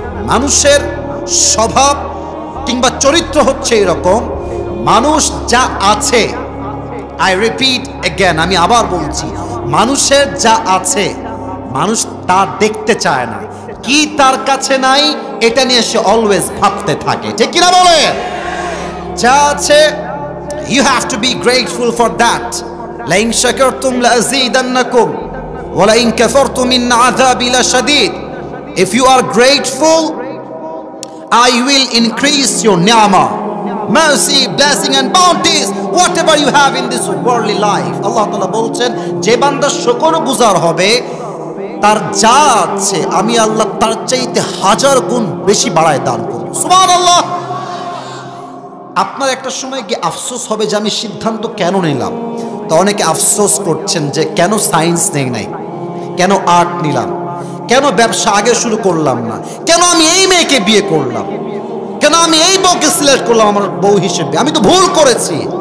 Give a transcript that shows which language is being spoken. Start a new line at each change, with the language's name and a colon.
Bangla: মানুষের স্বভাব কিংবা চরিত্র হচ্ছে এরকম, মানুষ যা আছে,
English: I repeat again,
Bangla: আমি আবার বলছি, মানুষের যা আছে মানুষ তা দেখতে চায় না। কি তার কাছে নাই এটা নিয়ে সে অলওয়েজ ভাবতে থাকে, ঠিক কিনা বলে? যা আছে,
English: you have to be grateful for that.
Arabic: لئن شكرتم لأزيدنكم ولئن كفرتم إن عذابي لشديد.
English: If you are grateful, I will increase your ni'mah, mercy, blessing and bounties, whatever you have in this worldly life.
Bangla: Allah Ta'ala বলছেন, যে বান্দা শুকরগুজার হবে, তার যা আছে আমি আল্লাহ তার চাইতে 1000 গুণ বেশি বাড়ায় দান করব। সুবহানাল্লাহ। আপনার একটা সময় গিয়ে আফসোস হবে যে আমি সিদ্ধান্ত কেন নিলাম। তো অনেকে আফসোস করছেন যে কেন সায়েন্স নেই নাই, কেন আর্ট নিলাম, কেন ব্যবসা আগে শুরু করলাম না, কেন আমি এই মেয়েকে বিয়ে করলাম, কেন আমি এই বউকে সিলেক্ট করলাম আমার বউ হিসেবে, আমি তো ভুল করেছি।